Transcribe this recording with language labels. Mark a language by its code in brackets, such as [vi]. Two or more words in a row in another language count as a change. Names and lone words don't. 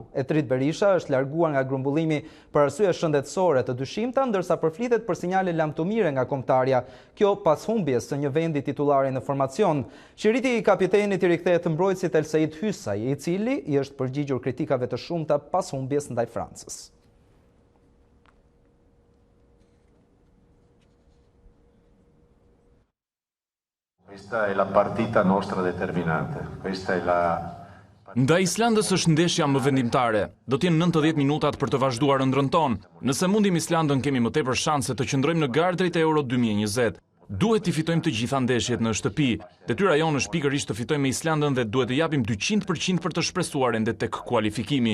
[sq] Etrit Berisha është larguar nga grumbullimi për arsye shëndetësore të dyshimta, ndërsa përflitet për sinjale lamtumire nga kombëtarja, kjo pas humbjes së një vendi titullari në formacion. Qiriti i kapitenit i rikthehet të mbrojtësit El Said Hysaj, i cili i është përgjigjur kritikave të shumta pas humbjes ndaj Francës. [it] Questa è la partita nostra determinante. Questa è la [sq] Ndaj Islandës është ndeshja më vendimtare. Do të jenë 90 minutat për të vazhduar ëndrrën tonë. Nëse mundim Islandën, kemi më tepër shanse të qëndrojmë në garë drejt Euro 2020. Duhet të fitojmë të gjitha ndeshjet në shtëpi. Detyra jonë është pikërisht të fitojmë me Islandën dhe duhet të japim 200% për të shpresuar ende tek kualifikimi.